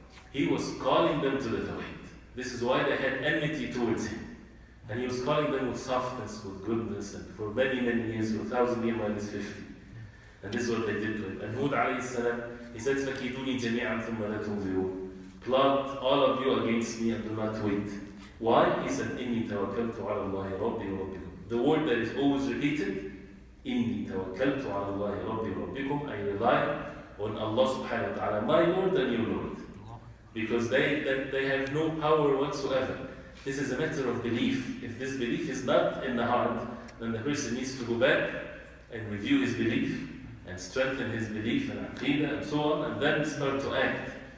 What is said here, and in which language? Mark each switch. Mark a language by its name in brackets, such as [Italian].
[English] He was calling them to the tawheed. This is why they had enmity towards him. And he was calling them with softness, with goodness, and for many, many years, 1,000 years minus 50. And this is what they did to him. And Hud alayhi salam, he said, [Arabic] فَكِيدُونِي جَمِيعًا ثُمَّ لَا تُنظِرُونَ. [English] Plot all of you against me and do not wait. Why? He said, [Arabic] إِنِّي تَوَكَّلْتُ عَلَى اللَّهِ رَبِّي وَرَبِّكُمْ. [English] The word that is always repeated, [Arabic] إِنِّي تَوَكَّلْتُ عَلَى اللَّهِ رَبِّي وَرَبِّكُمْ. [English] I rely on Allah subhanahu wa ta'ala, my Lord and your Lord. Because they have no power whatsoever. This is a matter of belief. If this belief is not in the heart, then the person needs to go back and review his belief and strengthen his belief and aqidah and so on, and then start to act.